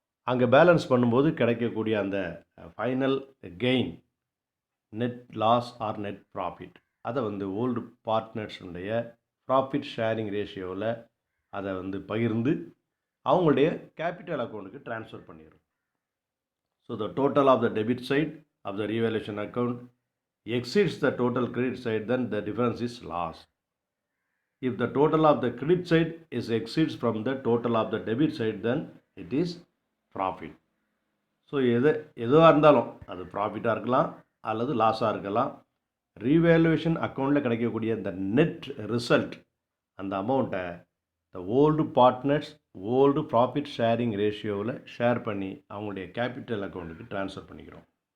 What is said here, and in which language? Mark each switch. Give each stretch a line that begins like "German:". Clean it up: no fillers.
Tamil: அங்கே பேலன்ஸ் பண்ணும்போது கிடைக்கக்கூடிய அந்த final gain,
English: net loss or net profit,
Tamil: அதை வந்து ஓல்டு பார்ட்னர்ஸுடைய ப்ராஃபிட் ஷேரிங் ரேஷியோவில் அதை வந்து பகிர்ந்து அவங்களுடைய கேபிட்டல் அக்கௌண்ட்டுக்கு ட்ரான்ஸ்ஃபர் பண்ணிடுறோம்.
English: So the total of the debit side of the revaluation account exceeds the total credit side, then the difference is loss. If the total of the credit side is exceeds from the total of the debit side, then it is profit.
Tamil: So எதுவாக இருந்தாலும் அது ப்ராஃபிட்டாக இருக்கலாம் அல்லது லாஸாக இருக்கலாம். Revaluation அக்கௌண்ட்டில் கிடைக்கக்கூடிய இந்த net result, அந்த அமௌண்ட்டை த old partners old profit sharing ரேஷியோவில் ஷேர் பண்ணி அவங்களுடைய கேபிட்டல் அக்கௌண்ட்டுக்கு ட்ரான்ஸ்ஃபர் பண்ணிக்கிறோம்.